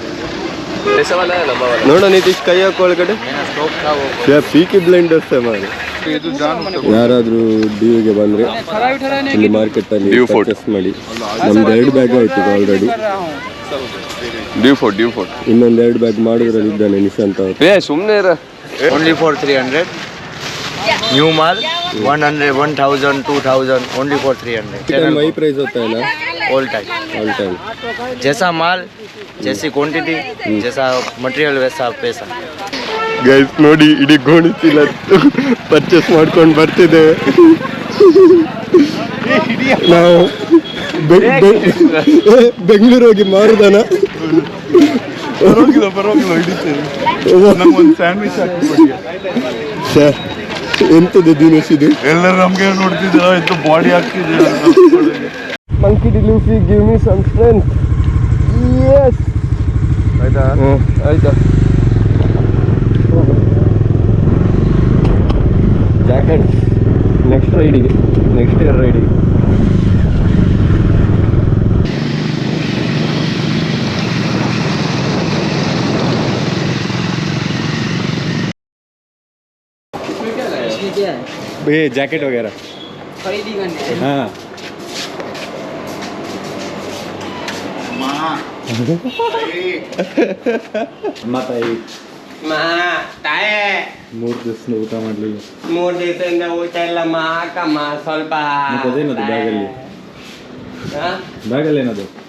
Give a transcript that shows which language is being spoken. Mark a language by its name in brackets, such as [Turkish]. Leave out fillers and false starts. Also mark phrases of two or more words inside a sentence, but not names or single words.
[Kannada] ನೋಡ ನಿತೀಶ್, ಕೈ ಹಾಕೋ ಒಳಗಡೆ. ಪೀಕಿ ಬ್ಲೈಂಡರ್ಸ್ ಮಾರಿ. ಯಾರಾದರೂ ಡ್ಯೂಗೆ ಬಂದರೆ ಇಲ್ಲಿ ಮಾರ್ಕೆಟಲ್ಲಿ ಪರ್ಚೇಸ್ ಮಾಡಿ. ನಮ್ದು 2 ಬ್ಯಾಗ್ ಆಯ್ತು ಈಗ ಆಲ್ರೆಡಿ. ಡ್ಯೂ ಫೋರ್ಟ್ ಇನ್ನೊಂದು 2 ಬ್ಯಾಗ್ ಮಾಡೋದ್ರಲ್ಲಿ ಇದ್ದಾನೆ ನಿಶಾಂತ್ ಅವರು. ಸುಮ್ಮನೆ [English] Only for 300. [Hindi] न्यू माल 100, 1000, 2000, [English] only for [Hindi] 300. वही प्राइस होता है ना? [English] All time. [Hindi] जैसा माल, जैसी क्वांटिटी, जैसा मटेरियल, वैसा पैसा. [Kannada] ಗೈಸ್ ನೋಡಿ, ಇಡೀ ಗೋಣಿಚೀಲ ಪರ್ಚೇಸ್ ಮಾಡ್ಕೊಂಡು ಬರ್ತಿದ್ದೇವೆ ನಾವು. ಬೆಂಗಳೂರು ಹೋಗಿ ಮಾರುದಾನ. ಪರವಾಗಿಲ್ಲ ಹಿಡಿತೇವೆ. ನಮ್ಗೊಂದು ಸ್ಯಾಂಡ್ವಿಚ್ ಹಾಕಿ ಸರ್, ಎಂತದ್ದು ದಿನೇಶ್ ಇದು? ಎಲ್ಲರೂ ನಮ್ಗೆ ನೋಡ್ತಿದ್ದೀರ, ಎಂತ ಬಾಡಿ ಹಾಕ್ತಿದ್ದೀರ. [English] Monkey D Luffy, give me some strength. [Kannada] ಯೆಸ್, ಆಯ್ತಾ? ಆಯ್ತಾ? [English] jacket next [Kannada] ರೈಡಿಗೆ, [English] next year [Kannada] ರೈಡಿಗೆ. [Hindi] ये जैकेट वगैरह खरीदी करने. हाँ. [Kannada] ಮಾತಾಯಿ ತಾಯೇ 3 ದಿವಸ ಊಟ ಮಾಡಲಿಲ್ಲ. 3 ದಿವಸದಿಂದ ಊಟ ಇಲ್ಲ ಅಕ್ಕಮ್ಮ ಸ್ವಲ್ಪ. ಅದೇನದು ಬ್ಯಾಗಲ್ಲಿ? ಬ್ಯಾಗಲ್ಲಿ ಏನದು?